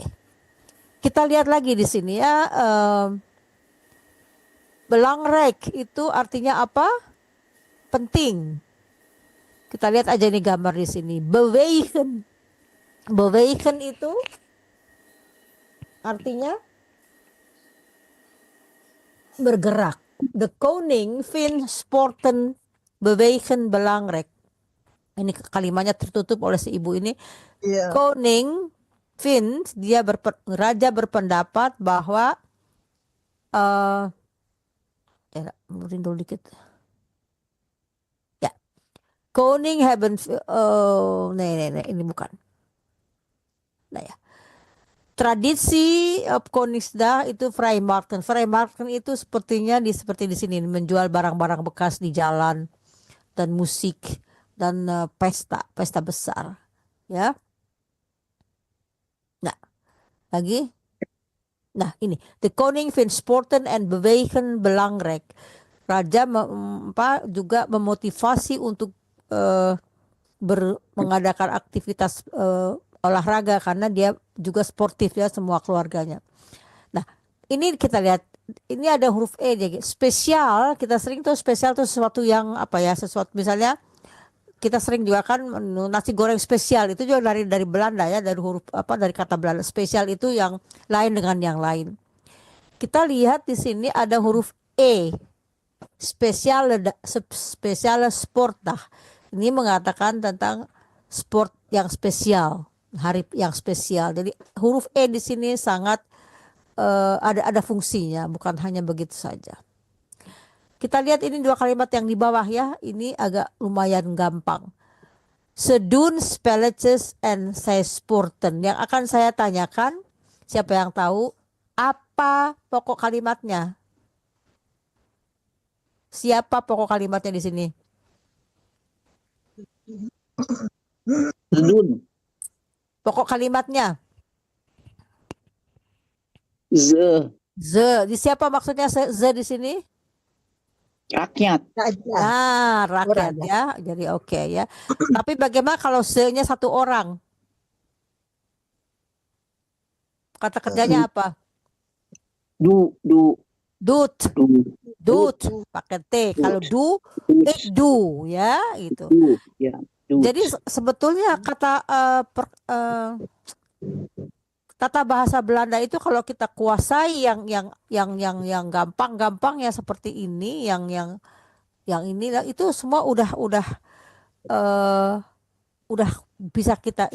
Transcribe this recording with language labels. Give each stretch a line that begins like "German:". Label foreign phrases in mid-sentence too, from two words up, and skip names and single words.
Indonesian: Kita lihat lagi di sini ya. Belangrijk itu artinya apa? Penting. Kita lihat aja nih gambar di sini. Bewegen. Bewegen itu artinya bergerak.
Dutch: De koning vindt sporten bewegen belangrijk.
Indonesian: Ini kalimatnya tertutup oleh si ibu ini. Iya.
Dutch: Koning vindt,
Indonesian: raja berpendapat bahwa mundur dikit. Ya.
Dutch: Koning hebben nee,
Indonesian: ini bukan. Nah ya. Tradisi Koningsdag itu Vrijmarken. Vrijmarken itu seperti di sini, menjual barang-barang bekas di jalan dan musik dan pesta besar, ya. Nah, lagi. Nah, ini
Dutch: de koning vindt sporten en bewegen belangrijk.
Indonesian: Raja juga memotivasi untuk mengadakan aktivitas olahraga karena dia juga sportif ya semua keluarganya. Nah, ini kita lihat, ini ada huruf E jadi spesial. Kita sering tuh spesial tuh sesuatu yang sesuatu misalnya kita sering juga kan nasi goreng spesial itu juga dari Belanda ya, dari huruf dari kata Belanda. Spesial itu yang lain dengan yang lain. Kita lihat di sini ada huruf E.
Dutch: Spesiale sportdag.
Indonesian: Ini mengatakan tentang sport yang spesial, hari yang spesial. Jadi huruf E di sini sangat ada fungsinya, bukan hanya begitu saja. Kita lihat ini dua kalimat yang di bawah ya, ini agak lumayan gampang.
Dutch: Ze doen spelletjes en zij sporten.
Indonesian: Yang akan saya tanyakan, siapa yang tahu apa pokok kalimatnya? Siapa pokok kalimatnya di sini?
Dutch: Doen.
Indonesian: Pokok kalimatnya?
Dutch: Ze.
Indonesian: Di siapa maksudnya ze di sini? Rakyat. Nah, rakyat ya. Jadi oke ya. Tapi bagaimana kalau ze-nya satu orang? Kata kerjanya apa?
Dutch: Do.
Indonesian: Doet. Doet pakai T. Kalau do,
Dutch: ik do
Indonesian: ya gitu. Ya. Jadi sebetulnya kata tata bahasa Belanda itu kalau kita kuasai yang gampang-gampang ya seperti ini, yang ini itu semua udah bisa kita.